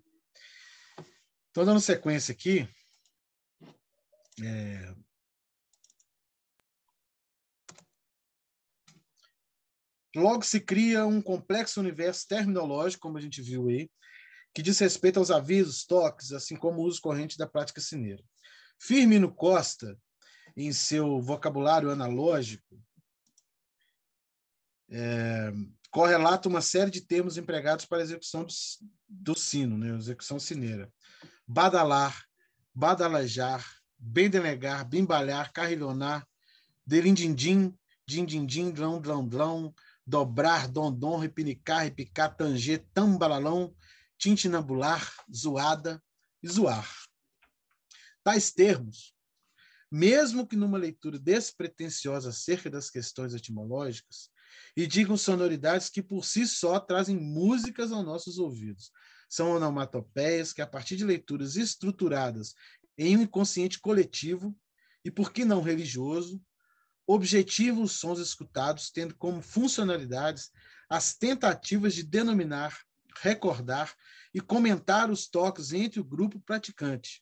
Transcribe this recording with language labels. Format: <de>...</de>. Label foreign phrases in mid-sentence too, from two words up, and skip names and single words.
<pt>Estou dando sequência aqui. Logo se cria um complexo universo terminológico, como a gente viu aí, que diz respeito aos avisos, toques, assim como o uso corrente da prática sineira. Firmino Costa, em seu vocabulário analógico, correlata uma série de termos empregados para a execução do sino, né? Execução sineira. Badalar, badalajar, bendelegar, bimbalhar, carrilhonar, delindim, din-din-din, dlão-dlão-dlão, dobrar, dom-dom, repinicar, repicar, tanger, tambalalão, tintinambular, zoada e zoar. Tais termos, mesmo que numa leitura despretensiosa acerca das questões etimológicas, e digam sonoridades que por si só trazem músicas aos nossos ouvidos. São onomatopeias que, a partir de leituras estruturadas em um inconsciente coletivo, e por que não religioso, objetivam os sons escutados, tendo como funcionalidades as tentativas de denominar, recordar e comentar os toques entre o grupo praticante.</pt>